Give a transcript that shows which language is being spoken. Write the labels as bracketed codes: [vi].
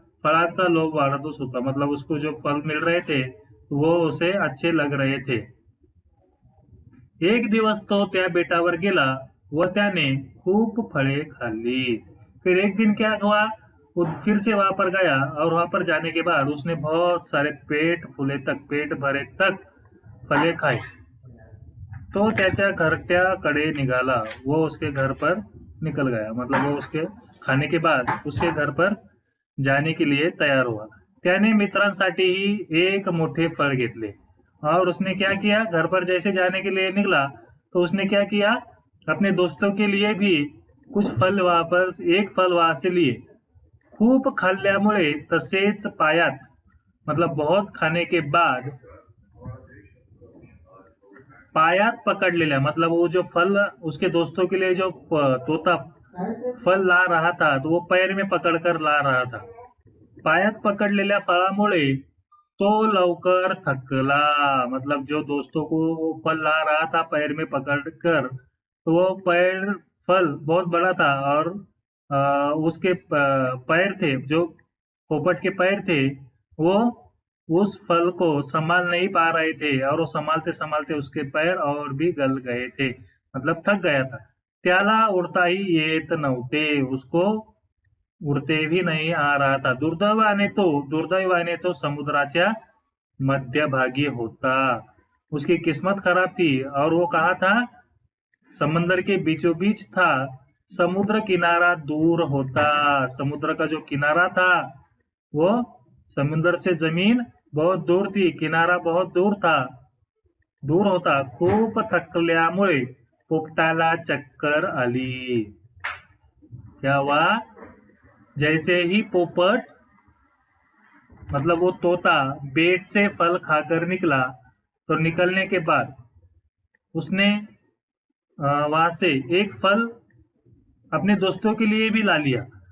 [mr] फळांचा लोभ वाढतच होता. [hi] मतलब उसको जो फल मिल रहे थे वो उसे अच्छे लग रहे थे. [mr] एक दिवस तो त्या बेटावर गेला व त्याने खूप फळे खाल्ली. [hi] फिर एक दिन क्या हुआ, वो फिर से वहां पर गया और वहां पर जाने के बाद उसने बहुत सारे पेट भरे तक फले खाए. [mr] तो त्याच्या घरट्याकडे निघाला, [hi] वो उसके घर पर निकल गया. मतलब वो उसके खाने के बाद उसके घर पर जाने के लिए तैयार हुआ. [mr] त्याने मित्रांसाठीही एक मोठे फळ घेतले. [hi] और उसने क्या किया, घर पर जैसे जाने के लिए निकला तो उसने क्या किया, अपने दोस्तों के लिए भी कुछ फल वहां पर, एक फल वहां से लिए. [mr] खूप खाल्ल्यामुळे तसेच पायात, [hi] मतलब बहुत खाने के बाद [mr] पायात पकड़लेल्या, [hi] मतलब वो जो फल उसके दोस्तों के लिए जो तोता फल ला रहा था तो वो पैर में पकड़कर ला रहा था. [mr] पायात पकडलेल्या फळामुळे तो लवकर थकला. [hi] मतलब जो दोस्तों को वो फल ला रहा था पैर में पकड़कर, तो वो फल बहुत बड़ा था और उसके पैर थे, जो पोपट के पैर थे, वो उस फल को संभाल नहीं पा रहे थे और वो संभालते संभालते उसके पैर और भी गल गए थे, मतलब थक गया था. [mr] त्याला उडताही येत नव्हते, [hi] उसको उडते भी नहीं आ रहा था. [mr] दुर्दैवाने तो समुद्राच्या मध्यभागी होता. [hi] उसकी किस्मत खराब थी और वो कहा था, समंदर के बीचों बीच था. [mr] समुद्र किनारा दूर होता. [hi] समुद्र का जो किनारा था वो समुद्र से जमीन बहुत दूर थी, किनारा बहुत दूर होता. [mr] खूप थकल्यामुळे पोपटाला चक्कर आली. [hi] क्या हुआ, जैसे ही पोपट, मतलब वो तोता बेट से फल खाकर निकला, तो निकलने के बाद उसने वहां से एक फल अपने दोस्तों के लिए भी ला लिया.